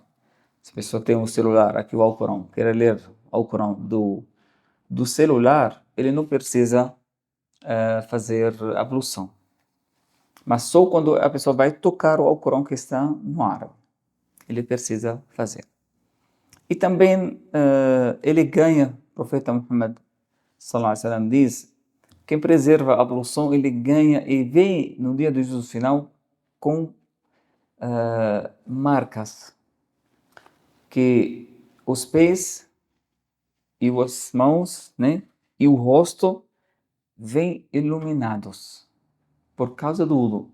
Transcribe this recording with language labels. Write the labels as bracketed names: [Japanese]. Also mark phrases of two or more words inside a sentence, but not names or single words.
[Portuguese] Se a pessoa tem um celular, aqui o Alcorão, quer ler o Alcorão do celular, ele não precisa fazer ablução. Mas só quando a pessoa vai tocar o Alcorão que está no árabe, ele precisa fazer. E também ele ganha, o profeta Muhammad [Arabic] صلى الله عليه وسلم [Portuguese] diz, quem preserva a ablução, ele ganha e vem no dia do juízo final com marcas que os pés e as mãos, né, e o rosto vêm iluminados por causa do wudu.